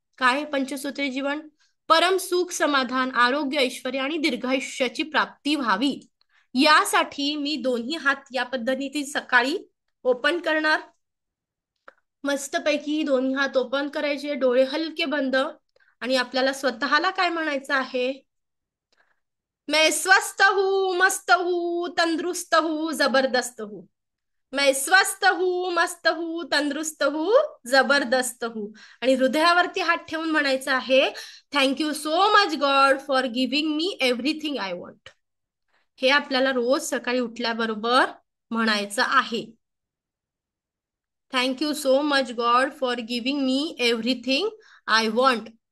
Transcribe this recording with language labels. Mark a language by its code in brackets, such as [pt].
[mr] काय पंचसूत्री जीवन? परम सुख, समाधान, आरोग्य, ऐश्वर्य आणि दीर्घायुष्याची प्राप्ती व्हावी, यासाठी मी दोन्ही हात या पद्धतीने सकाळी ओपन करणार. मस्तपैकी दोन्ही हात ओपन करायचे, डोळे हलके बंद, आणि आपल्याला स्वतःला काय म्हणायचं आहे? [hi] मैं स्वस्थ हूँ, मस्त हूँ, तंदुरुस्त हूँ, जबरदस्त हूँ. मैं स्वस्थ हूँ, मस्त हूँ, तंदुरुस्त हूँ, जबरदस्त हूँ. [mr] आणि हृदयावरती हात ठेवून म्हणायचं आहे, [en] Thank you so much God for giving me everything I want. [mr] हे आपल्याला रोज सकाळी उठल्याबरोबर म्हणायचं आहे. [en] Thank you so much God for giving me everything I want.